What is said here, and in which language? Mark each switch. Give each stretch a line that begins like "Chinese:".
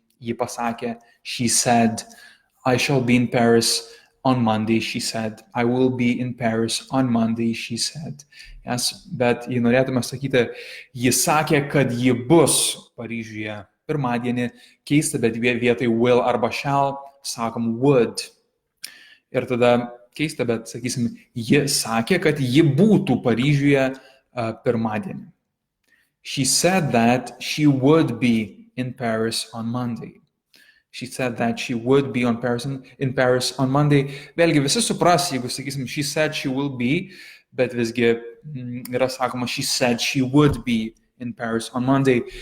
Lithuanian: Ji pasakė,
English: she said, I shall be in Paris on Monday, she said. I will be in Paris on Monday, she said.
Lithuanian: Yes, bet jei norėtume sakyti, ji sakė, kad ji bus Paryžiuje pirmadienį, keista, bet vietoj will arba shall sakom would. Ir tada keista, bet sakysim, ji sakė, kad ji būtų Paryžiuje pirmadienį.
English: She said that she would be in Paris on Monday. She said that she would be in Paris on Monday.
Lithuanian: Vėlgi visi supras, jeigu sakysim,
English: she said she will be,
Lithuanian: bet visgi yra sakoma,
English: she said she would be in Paris on Monday.